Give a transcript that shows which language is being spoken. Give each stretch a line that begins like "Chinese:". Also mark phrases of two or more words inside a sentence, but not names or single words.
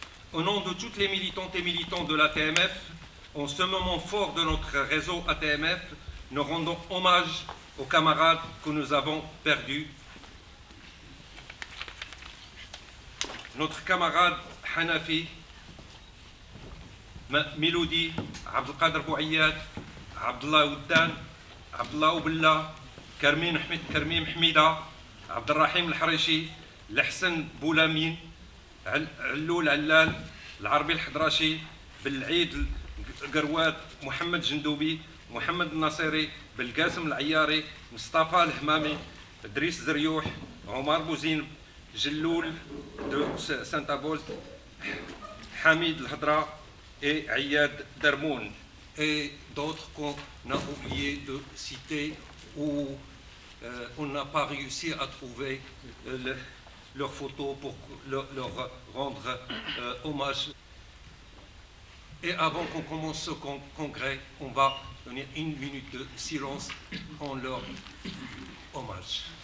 French: Au nom de toutes les militantes et militants de l'ATMF, en ce moment fort de notre réseau ATMF, nous rendons hommage aux camarades que nous avons perdus. Notre camarade Hanafi, Miloudi, Abdelkader Bouayyad, Abdullah Oudan, Abdullah Oubella, Karmim Hamida, Abdelrahim El-Harishi, L'Hassan Boulamin, علول علال العربي الحضراشي بالعيد القروات محمد جندوبي محمد الناصري بالقاسم العياري مصطفى الهمامي إدريس زريوح عمر بوزين جلول دو سانتابول حميد الهضرة et عياد درمون et d'autres qu'on a oublié de citer ou on n'a pas réussi à trouver leurs photos pour leur rendre hommage. Et avant qu'on commence ce congrès, on va donner une minute de silence en leur hommage.